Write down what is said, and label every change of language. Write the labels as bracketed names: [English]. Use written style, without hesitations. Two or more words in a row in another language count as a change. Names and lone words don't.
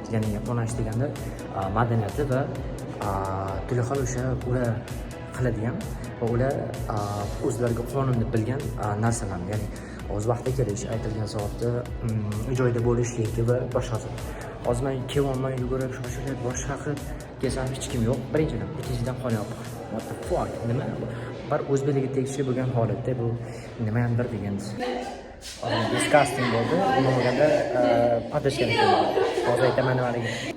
[Uzbek] Ya'ni yaponlash deganda madaniyati va turli xil o'sha ular qiladigan va ular o'zlariga qonunni bilgan narsalar, ya'ni o'z vaqtida kelish, aytilgan soatda joyda bo'lishlik va boshqasi. Hozir men kelyapman, yugurib shoshilib boshqa qilib kelsam hech kim yo'q. Birinchidan, ikkinchidan qon yopiq. [English] What the fuck? [Uzbek] Nima? Bir o'zbeklarga tegishli bo'lgan holatda bu nima ham bir degansiz. Disgusting bo'ldi. Nimaganda patashgan ekan. Hozir aytaman nimaligini.